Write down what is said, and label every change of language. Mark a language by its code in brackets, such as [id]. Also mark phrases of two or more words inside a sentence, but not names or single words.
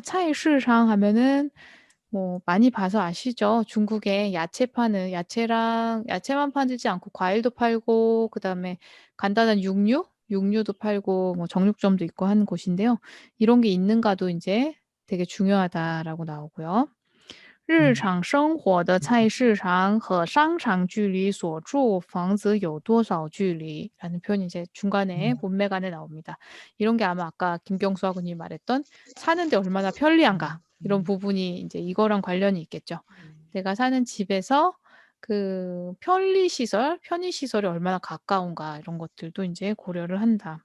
[ko] 차이시장 하면은 뭐 많이 봐서 아시죠? 중국에 야채 파는 야채랑 야채만 팔지 않고 과일도 팔고 그다음에 간단한 육류도 팔고 뭐 정육점도 있고 하는 곳인데요. 이런 게 있는가도 인제 되게 중요하다라고 나오고요. [zh] 日常生活的菜市场和商场距离所住房子有多少距离? [ko] 라는 표현이 이제 중간에 문맥 안에 나옵니다. 이런 게 아마 아까 김경수 학우님이 말했던 '사는데 얼마나 편리한가?' 이런 부분이 인제 이거랑 관련이 있겠죠. 내가 사는 집에서 그 편의 시설이 얼마나 가까운가 이런 것들도 인제 고려를 한다.